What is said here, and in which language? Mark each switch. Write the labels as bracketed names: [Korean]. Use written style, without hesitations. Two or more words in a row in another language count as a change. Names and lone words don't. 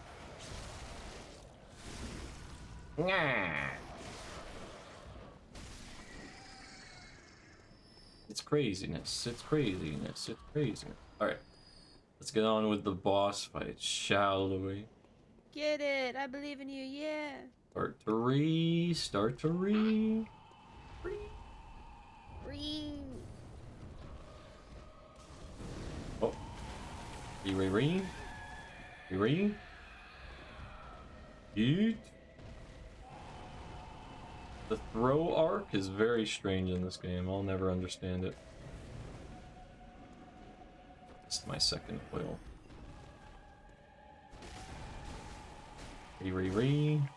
[English] It's craziness. It's craziness. It's craziness. Alright. Let's get on with the boss fight, shall we? Get it. I believe in you. Yeah. Start to re. Start to re. Oh. Re. Yeet. The throw arc is very strange in this game. I'll never understand it. It's my second oil. Re.